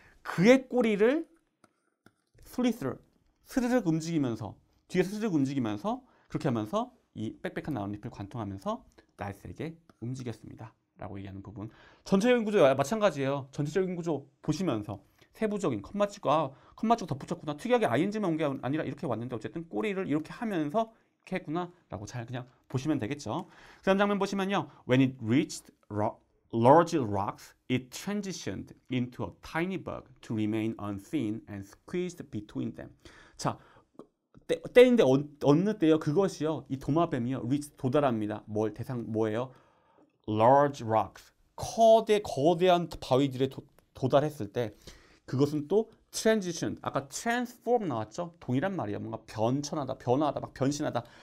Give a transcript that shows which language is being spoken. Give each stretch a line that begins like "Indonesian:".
Korean: 그의 꼬리를 스르륵 움직이면서 뒤에서 스르륵 움직이면서 그렇게 하면서 이 빽빽한 나뭇잎을 관통하면서 날쌔게 움직였습니다. 라고 얘기하는 부분. 전체적인 구조 마찬가지예요. 전체적인 구조 보시면서 세부적인 컴마 찍고 덧붙였구나. 특이하게 ing만 온 게 아니라 이렇게 왔는데 어쨌든 꼬리를 이렇게 하면서 이렇게 했구나 라고 잘 그냥 보시면 되겠죠. 그 다음 장면 보시면요.
English: When it reached large rocks, it transitioned into a tiny bug to remain unseen and squeezed between them.
Korean: 자, 때인데 어느 때요? 그것이요. 이 도마뱀이요. reach 도달합니다.
English: 뭐예요? large rocks.
Korean: 거대한 바위들에 도달했을 때 그것은 또 transition. 아까 transform 나왔죠? 동일한 말이에요. 뭔가 변화하다, 막 변신하다.